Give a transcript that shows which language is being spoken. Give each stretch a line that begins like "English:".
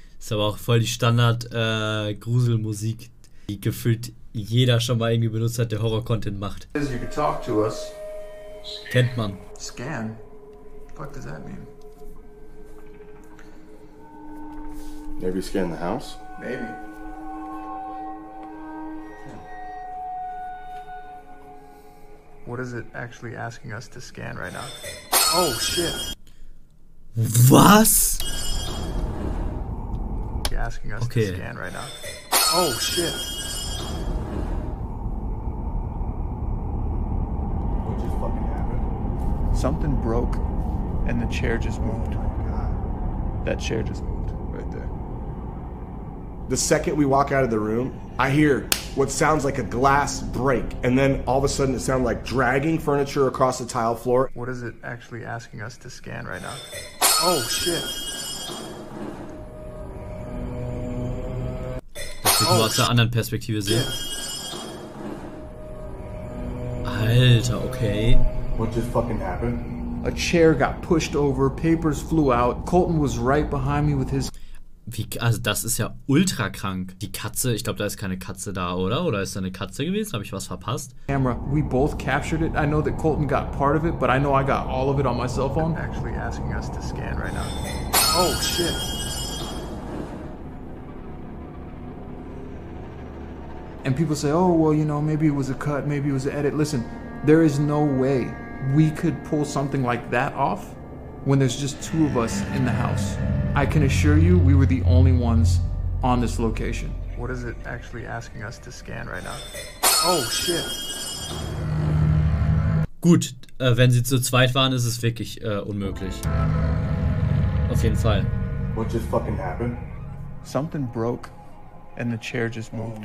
German: Ist aber auch voll die Standard-Gruselmusik, die gefühlt jeder schon mal irgendwie benutzt hat, der Horror-Content macht.
English: You can talk to us.
German: Kennt man.
English: Scan? What the fuck does that mean? Maybe scan the house? Maybe. What is it actually asking us to scan right now? Oh shit.
German: Was?
English: Asking us to scan right now. Oh shit. What just fucking happened? Something broke and the chair just moved. Oh my god. That chair just moved right there. The second we walk out of the room, I hear what sounds like a glass break, and then all of a sudden it sounds like dragging furniture across the tile floor. What is it actually asking us to scan right now? Oh shit.
German: Das müssen wir aus der anderen Perspektive sehen. Alter, okay.
English: What just fucking happened? A chair got pushed over, papers flew out. Colton was right behind me with his...
German: Also das ist ja ultra krank. Die Katze, ich glaube, da ist keine Katze da, oder? Oder ist da eine Katze gewesen? Habe ich was verpasst?
English: Camera. We both captured it. I know that Colton got part of it, but I know I got all of it on my cell phone. Actually asking us to scan right now. Oh shit. And people say, oh, well, you know, maybe it was a cut, maybe it was an edit. Listen, there is no way we could pull something like that off when there's just two of us in the house. I can assure you we were the only ones on this location. What is it actually asking us to scan right now? Oh, shit.
German: Gut, wenn sie zu zweit waren, ist es wirklich unmöglich. Auf jeden Fall.
English: What just fucking happened? Something broke and the chair just moved.